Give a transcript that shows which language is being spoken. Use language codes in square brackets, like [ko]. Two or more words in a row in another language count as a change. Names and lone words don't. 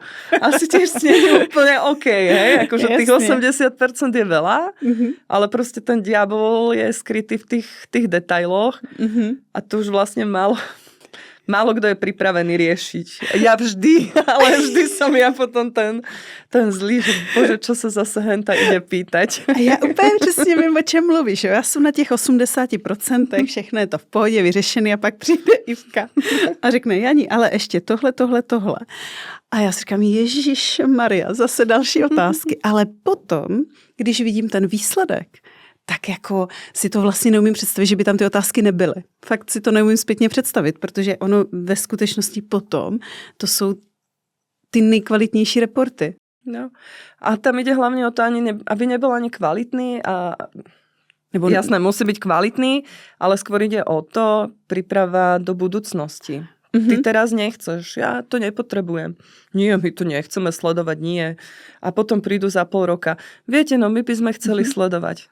[sk] Asi tiež nie je úplne OK, hej? Akože tých 80% je veľa, ale proste ten diabol je skrytý v tých detailoch a to už vlastne málo kto je pripravený riešiť. Ja vždy, ale vždy som ja potom ten zlý, že bože, čo sa zase henta ide pýtať. [cs] A ja úplně přesně vím, o čem mluvíš. Já jsem na těch 80%, všechno je to v pohodě, vyřešený a pak přijde Ivka a řekne, Jani, ale ještě tohle. A já si říkám, Ježišmaria, zase další otázky. Ale potom, když vidím ten výsledek, tak jako si to vlastně neumím představit, že by tam ty otázky nebyly. Fakt si to neumím zpětně představit, protože ono ve skutečnosti potom to jsou ty nejkvalitnější reporty. No. [sk] A tam ide hlavne o to, aby nebol ani kvalitný a jasné, musí byť kvalitný, ale skôr ide o to príprava do budúcnosti. Ty teraz nechceš, ja to nepotrebujem. Nie, my tu nechceme sledovať, nie. A potom prídu za pol roka. Viete, no my by sme chceli sledovať.